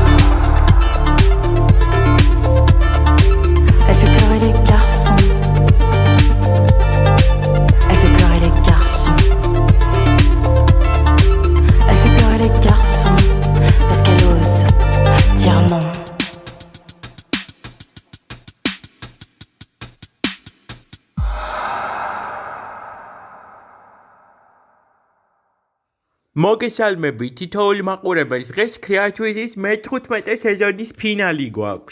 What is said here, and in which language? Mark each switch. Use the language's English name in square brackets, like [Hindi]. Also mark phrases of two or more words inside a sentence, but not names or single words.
[French] Elle fait pleurer les garçons. Elle fait pleurer les garçons. Elle fait pleurer les garçons parce qu'elle ose dire non. [Georgian] მოგესალმებით, თითოეული მაყურებელს დღეს Creatories-ის მე-15 სეზონის ფინალი გვაქვს.